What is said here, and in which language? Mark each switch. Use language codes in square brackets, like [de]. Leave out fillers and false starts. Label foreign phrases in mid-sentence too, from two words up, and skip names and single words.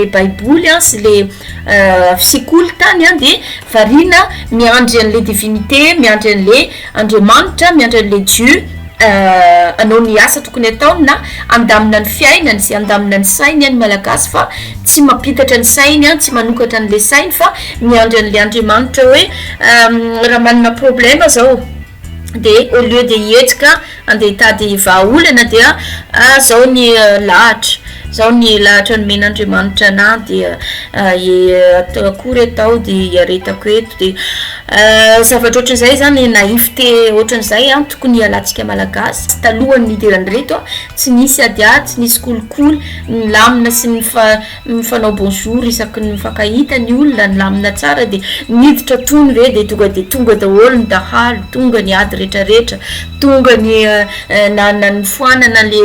[mg] baiboly sy le sekoly tany de varina miandry an'le divinité miandry an'le andriamanitra miandry an'le dieu anao ny asa tokony ataony na andamina ny fiainany sy andamina ny sainy any malagasy fa tsy mampitatra ny sainy tsy manokatra an'le sainy fa miandry an'le andriamanitra hoe raha manana problème zao de [fr] au lieu de [mg] hietsika andeha hitady vahaolana dia zao ny lahatra zao ny lahatra nomen'andriamanitra na dia akory atao de iaretako eto de zavatra ohatran'izay zany naif te ohatran'izay tokony alatsika malagasy talohany nidirany reto tsy nisy adiady tsy nisy kolikoly nilamina sy mifanao bonjour isaky ny mifankahita ny olona nilamina tsara de niditra tony ve de tonga daholo ny dahalo tonga ny ady rehetrarehetra tonga ny ny foanana